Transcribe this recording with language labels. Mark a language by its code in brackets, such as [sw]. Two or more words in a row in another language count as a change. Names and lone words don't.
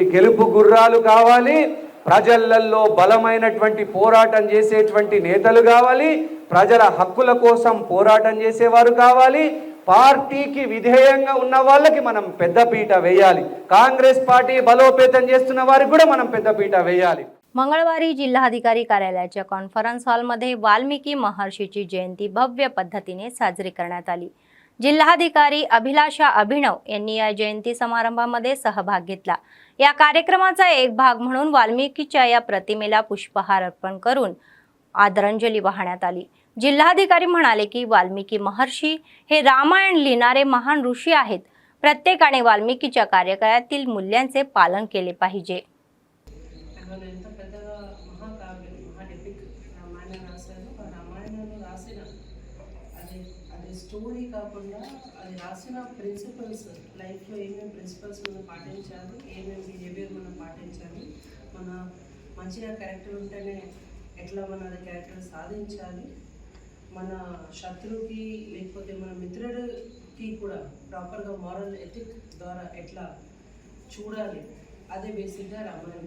[te] గెలుపు గుర్రాలు కావాలి, ప్రజలలో బలమైనటువంటి పోరాటం చేసేటువంటి నేతలు కావాలి, ప్రజల హక్కుల కోసం పోరాటం చేసేవారు కావాలి, పార్టీకి విధేయంగా ఉన్న వాళ్ళకి మనం పెద్దపీట వేయాలి. కాంగ్రెస్ పార్టీ బలోపేతం చేస్తున్న వారికి కూడా మనం పెద్దపీట వేయాలి. [mr] मंगळवारी जिल्हाधिकारी कार्यालयाच्या कॉन्फरन्स हॉलमध्ये वाल्मिकी महर्षीची जयंती भव्य पद्धतीने साजरी करण्यात आली. जिल्हाधिकारी अभिलाषा अभिनव यांनी या जयंती समारंभामध्ये सहभाग घेतला. या कार्यक्रमाचा एक भाग म्हणून वाल्मिकीच्या या प्रतिमेला पुष्पहार अर्पण करून आदरांजली वाहण्यात आली. जिल्हाधिकारी म्हणाले की वाल्मिकी महर्षी हे रामायण लिहिणारे महान ऋषी आहेत. प्रत्येकाने वाल्मिकीच्या कार्यकाळातील मूल्यांचे पालन केले पाहिजे. [te] స్టోరీ కాకుండా అది రాసిన ప్రిన్సిపల్స్, లైఫ్లో ఏమేమి ప్రిన్సిపల్స్ మనం పాటించాలి, ఏమేమి బిహేవియర్ మనం పాటించాలి, మన మంచిగా క్యారెక్టర్ ఉంటేనే ఎట్లా మన అది క్యారెక్టర్ సాధించాలి, మన శత్రువుకి లేకపోతే మన మిత్రుడికి కూడా ప్రాపర్గా [en] moral ethic [te] ద్వారా ఎట్లా చూడాలి, అదే బేసిక్గా రామాయణం.